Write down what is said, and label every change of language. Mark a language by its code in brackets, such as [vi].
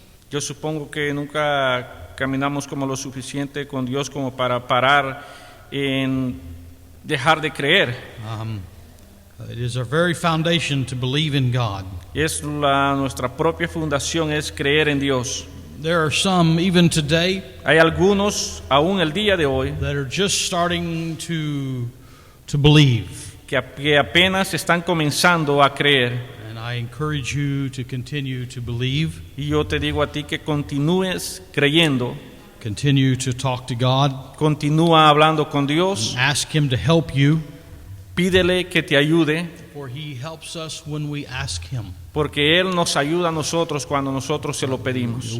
[es] Yo supongo que nunca caminamos como lo suficiente con Dios como para parar en dejar de creer. [en] It is our very foundation to believe in God. [es] Nuestra propia fundación es creer en Dios. [en] There are some, even today, [es] Hay algunos, aún el día de hoy, [en] that are just starting to believe. [es] que apenas están comenzando a creer. [en] And I encourage you to continue to believe. [es] Y yo te digo a ti que continúes creyendo, [en] Continue to talk to God. [es] continúa hablando con Dios, [en] Ask Him to help you, [es] pídele que te ayude, [en] for He helps us when we ask Him. [es] porque Él nos ayuda a nosotros cuando nosotros se lo pedimos.